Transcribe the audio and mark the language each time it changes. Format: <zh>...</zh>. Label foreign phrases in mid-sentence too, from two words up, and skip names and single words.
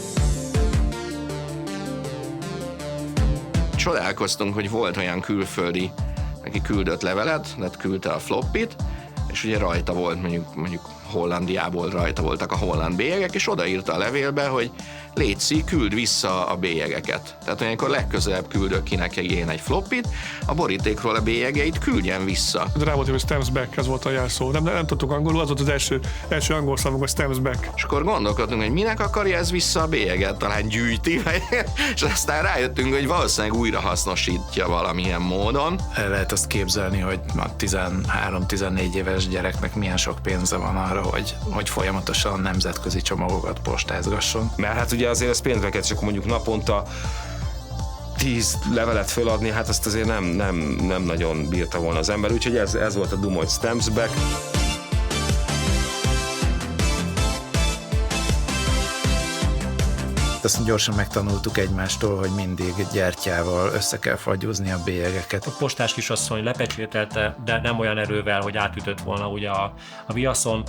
<hu>Csodálkoztunk, hogy volt olyan külföldi, aki küldött levelet, tehát küldte a floppit, és ugye rajta volt, mondjuk Hollandiából rajta voltak a holland bélyegek, és odaírta a levélbe, hogy létszi, küld vissza a bélyegeket. Tehát olyankor legközelebb küldök ki neki én egy floppit, a borítékról a bélyegeit küldjen vissza. Rá volt, hogy</hu> <en>stamps back,</en> <hu>ez volt a jelszó. Nem tudtuk angolul, az volt az első angol szavunk, hogy</hu> <en>stamps back.</en> <hu>És akkor gondolkodtunk, hogy minek akarja ez vissza a bélyeget, talán gyűjti, és aztán rájöttünk, hogy valószínűleg újra hasznosítja valamilyen módon. El lehet azt képzelni, hogy a 13-14 éves gyereknek milyen sok pénze van arra, hogy folyamatosan nemzetközi csomagokat postázgasson. Mert hát ugye azért ez pénzeket, csak mondjuk naponta 10 levelet föladni, hát azt azért nem nagyon bírta volna az ember, úgyhogy ez volt a duma, hogy</hu> <en>stamps back.</en> <hu>Azt gyorsan megtanultuk egymástól, hogy mindig gyertyával össze kell fagyúzni a bélyegeket. A postás kisasszony lepecsételte, de nem olyan erővel, hogy átütött volna ugye a viaszon.</hu>